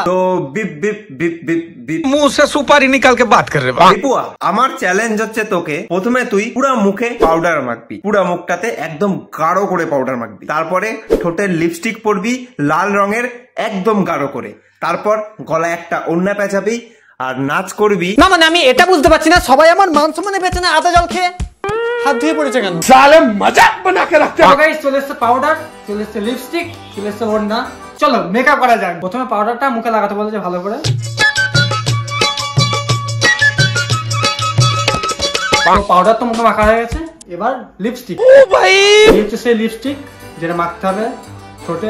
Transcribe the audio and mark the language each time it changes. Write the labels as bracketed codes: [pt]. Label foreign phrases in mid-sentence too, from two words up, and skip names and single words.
[bn] তো বিপ বিপ বিপ বিপ বিপ [hi] मुंह से सुपारी निकाल के बात कर रहे हो। [bn] বিপুয়া, আমার চ্যালেঞ্জ হচ্ছে তোকে প্রথমে তুই পুরা মুখে পাউডার মাখবি, পুরা মুখটাতে একদম গাঢ় করে পাউডার মাখবি, তারপরে ঠোঁটে লিপস্টিক পরবি লাল রঙের একদম গাঢ় করে, তারপর গলায় একটা ওড়না পেঁচাবি আর নাচ করবি। না মানে আমি এটা বুঝতে পারছি না, সবাই আমার মান সম্মানে বেঁচে না আদা জল খেয়ে হাত ধুয়ে পড়েছে কেন? [hi] साले मजाक बना के रखते हो। [bn] গাইস চলে এসেছে পাউডার, চলে এসেছে লিপস্টিক, চলে এসেছে ওড়না। চলো মেকআপ করা যাক। প্রথমে পাউডারটা মুখে লাগাতে বলেছে ভালো করে। পাউডার তো মুখে মাখা হয়ে গেছে, এবার লিপস্টিক। ও ভাই এই হচ্ছে সেই লিপস্টিক যেটা মাখতে হবে ঠোঁটে।